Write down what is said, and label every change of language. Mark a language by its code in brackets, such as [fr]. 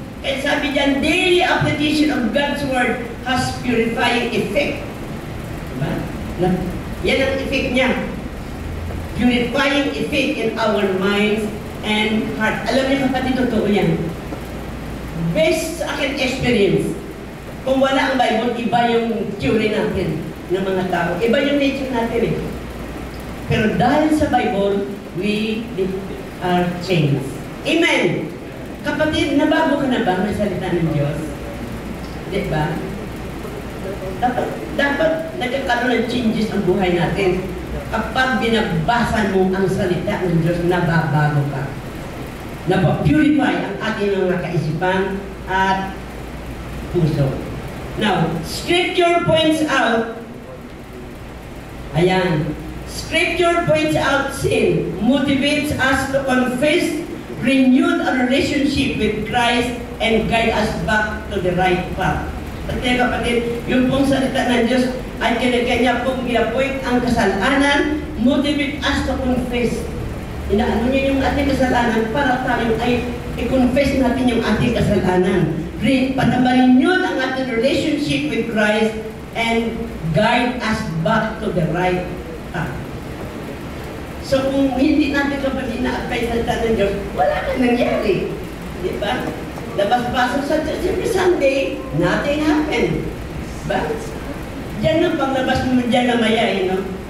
[tl] Kaya sabi dyan, [en] daily application of God's Word has purifying effect. [tl] Diba? Yan ang effect niya. [en] Purifying effect in our minds and heart. [tl] Alam niyo kapatid, totoo yan. Based sa akin experience, kung wala ang Bible, iba yung theory natin ng mga tao. Iba yung nature natin eh. Pero dahil sa Bible, [en] we are changed. [tl] Amen! Kapatid, nabago ka na ba ng salita ng Diyos? Di ba? Dapat nagkakaroon ng changes ang buhay natin. Kapag binabasa mo ang salita ng Diyos, nababago ka. Napapurify ang ating mga kaisipan at puso. [en] Now, Scripture points out, Scripture points out sin, motivates us to confess, renewed our relationship with Christ, and guide us back to the right path. [tl] Pati kapatid, yung pong salita ng Diyos ay kanya pong i-appoint ang kasalanan, [en] motivate us to confess. [tl] Inaano niya yung ating kasalanan para tayo ay i-confess natin yung ating kasalanan. [en] Panaman-renewed ang ating relationship with Christ and guide us back to the right path. [tl] So kung hindi natin kapatid na-apply sa salita ng Diyos, wala kang nangyari. Di ba? Labas-pasok sa [en] church every Sunday, nothing happened. [tl] Diba? Diyan ang paglabas mo dyan na mayain, no?